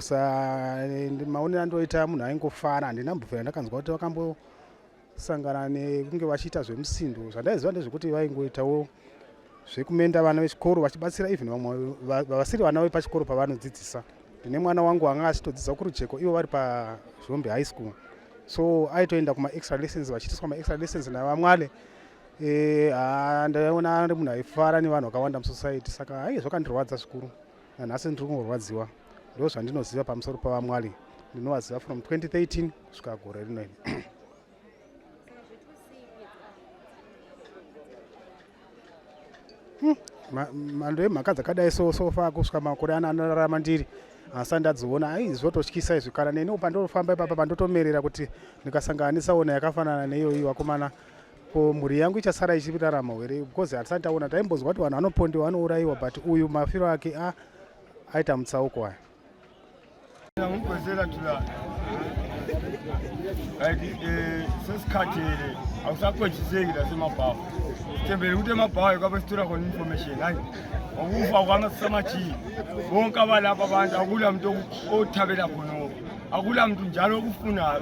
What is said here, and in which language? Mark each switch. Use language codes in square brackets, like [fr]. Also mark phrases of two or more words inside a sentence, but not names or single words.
[sn] Maonero andoita munhu aingofara. Handinambobvira ndakanzwa kuti vakambosangana nekunge vachiita zvemusindo. Zvandaiziva ndezvekuti vaingoitawo zvekumenda vana vechikoro, vachibatsira even vamwe vasiri vana vepachikoro pavanodzidzisa. Ndine mwana wangu anga achitodzidza kurujeko, ivo vari paZhombe high school, so aitoenda [en] kuma-extra lessons, [sn] vachiitiswa [en] ma-extra lessons [sn] navamwale. Ndaiona ari munhu aifara nevanhu vakawanda musociety, saka zvakandirwadza zvikuru. Nanhasi ndiri kungorwadziwa. Ndo zvandinoziva pamusoro pavamwari. Ndinovaziva from 2013 kusvika gore rino. Mhando yemhaka dzakadai sofa kusvika makore anorarama ndiri asi ndadziona zvototyisa izvi. Kana nenewo pandinofamba ipapa pandotomerera kuti ndikasangana yakafanana neiyoyi vakomana, ko mhuri yangu ichasara ichirarama here? Because hatisati taona. Taimbonzwa kuti vanhu vanopondiwa, vanourayiwa, but uyu mafiro ake aita mutsauko aya. [nd] Sesikhathele awusakwejiseki lasemabhawu sithembele ukuthi emabhawu kwabe sithola khona information. Hayi ukufa kwamasamaji bonke abalapha abantu, akula muntu othabela khonoko, akula muntu njalo okufunayo.